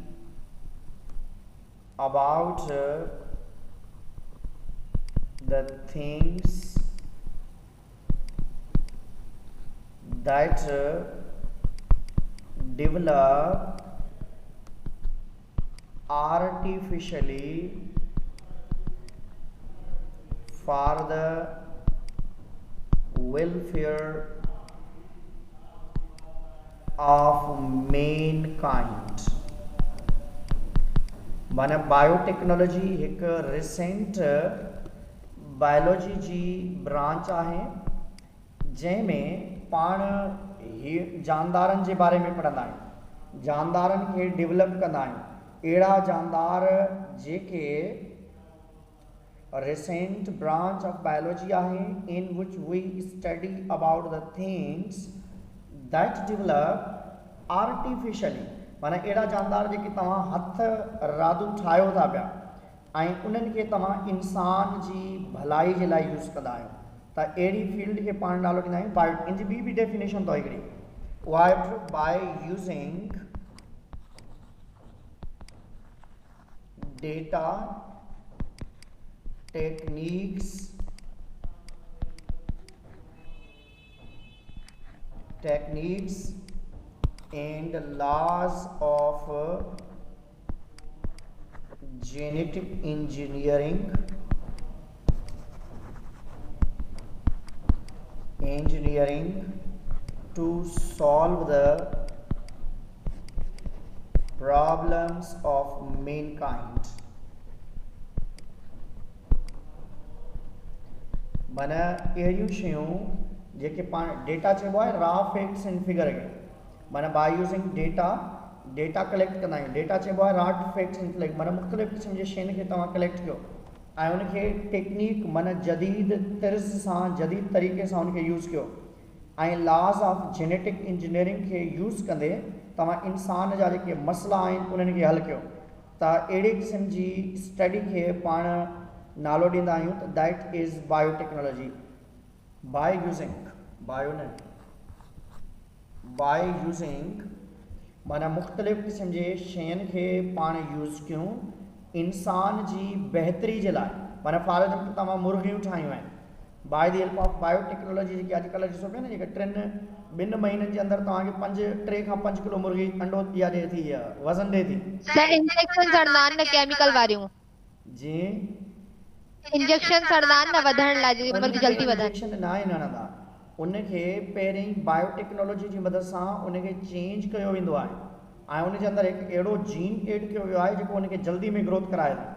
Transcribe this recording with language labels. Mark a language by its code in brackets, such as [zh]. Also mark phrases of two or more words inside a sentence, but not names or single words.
[en] about the things that develop artificially for the welfare of mankind. [sd] माना बायोटेक्नोलॉजी हिकु [en] recent biology [sd] जी ब्रांच आहे जंहिंमें पाण जानदारनि जे बारे में पढ़ंदा आहियूं. जानदारनि खे डेवलप कंदा आहियूं. अहिड़ा जानदार जेके [en] recent branch of biology [sd] आहे [en] in which we study about the things that develop artificially. [sd] माना अहिड़ा जानदार जेके तव्हां हथ रादू ठाहियो था पिया ऐं उन्हनि खे तव्हां इंसान जी भलाई जे लाइ यूज़ कंदा आहियो. त अहिड़ी फील्ड खे पाण नालो ॾींदा आहियूं बायो। इन जी ॿी डेफिनेशन अथव हिकिड़ी, उहा आहे [en] by using डेटा techniques and laws of genetic engineering to solve the problems of mankind। [sd] माना अहिड़ियूं शयूं जेके पाण डेटा चइबो आहे [en] raw facts and figure [sd] खे, माना [en] by using data [sd] कलेक्ट कंदा आहियूं। डेटा चइबो आहे [en] raw facts and figure, [sd] माना मुख़्तलिफ़ क़िस्म जे शयुनि खे तव्हां कलेक्ट कयो ऐं उनखे टेक्नीक माना जदीद तर्ज़ सां जदीद तरीक़े सां उनखे यूज़ कयो ऐं [en] laws of genetic engineering [sd] खे यूज़ कंदे तव्हां इंसान जा जेके मसइला आहिनि उन्हनि खे हल कयो। त अहिड़े क़िस्म जी स्टडी खे पाण नालो ॾींदा आहियूं त [en] that is biotechnology. by using [sd] माना मुख़्तलिफ़ क़िस्म जे शयुनि खे पाण यूज़ कयूं इंसान जी बहितरी जे लाइ। माना [en] for example [sd] तव्हां मुर्गियूं ठाहियूं आहिनि [en] by the help of biotechnology, [sd] जेके अॼुकल्ह ॾिसो पिया न जेके 2 महीननि जे अंदरि तव्हांखे 3 खां 5 किलो मुर्गी अंडो इहा ॾिए थी, वज़न ॾिए थी। इंजेक्शन हणंदा आहिनि न केमिकल वारियूं, जी इंजेक्शन हणंदा आहिनि न वधण लाइ, मुर्गी जल्दी वधनि। इंजेक्शन न आहिनि हणंदा, उनखे पहिरीं बायोटेक्नोलॉजी जी मदद सां उनखे चेंज कयो वेंदो आहे ऐं उनजे अंदरि हिकु अहिड़ो जीन एड कयो वियो आहे जेको उनखे जल्दी में ग्रोथ कराए थो।